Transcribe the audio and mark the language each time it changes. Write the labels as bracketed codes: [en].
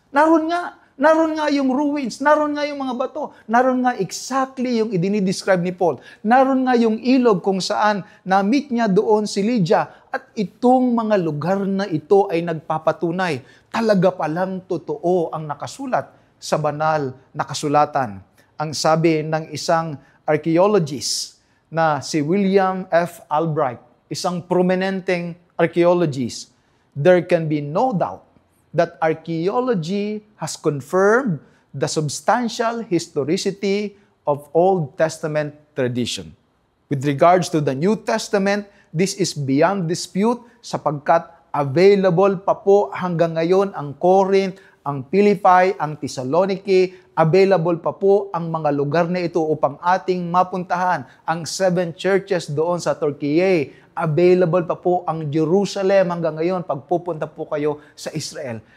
[tl] Naroon nga yung ruins, naroon nga yung mga bato, naroon nga exactly yung idinidescribe ni Paul, naroon nga yung ilog kung saan na-meet niya doon si Lydia, at itong mga lugar na ito ay nagpapatunay, talaga palang totoo ang nakasulat sa banal na kasulatan. Ang sabi ng isang archaeologist na si William F. [en] Albright, [tl] isang prominenteng archaeologist, [en] there can be no doubt that archaeology has confirmed the substantial historicity of Old Testament tradition. With regards to the New Testament, this is beyond dispute [tl] sapagkat available pa po hanggang ngayon ang Corinth, ang Philippi, ang Thessaloniki, available pa po ang mga lugar na ito upang ating mapuntahan. Ang 7 churches doon sa Turkey, available pa po ang Jerusalem hanggang ngayon pagpupunta po kayo sa Israel.